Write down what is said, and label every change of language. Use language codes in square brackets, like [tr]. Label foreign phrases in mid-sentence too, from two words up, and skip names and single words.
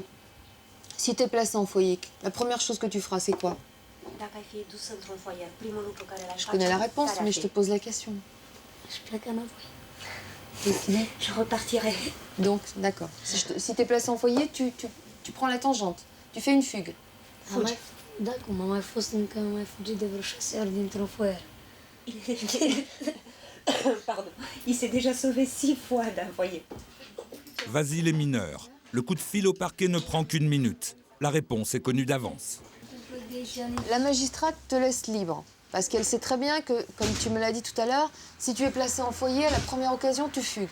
[fr] Si t'es placé en foyer, la première chose que tu feras, c'est quoi? Je connais la réponse, mais je te pose la question. Je repartirai. Donc, d'accord. Si t'es placé en foyer, tu prends la tangente. Tu fais une fugue. [ro] Fugi. Da, cum am mai fost încă, am mai fugit de vreo 6 ori dintr-un foier. [fr] Pardon. Il s'est déjà sauvé 6 fois d'un foyer. Vasile est mineur. Le coup de fil au parquet ne prend qu'une minute. La réponse est connue d'avance. La magistrate te laisse libre. Parce qu'elle sait très bien que, comme tu me l'as dit tout à l'heure, si tu es placé en foyer, à la première occasion, tu fugues.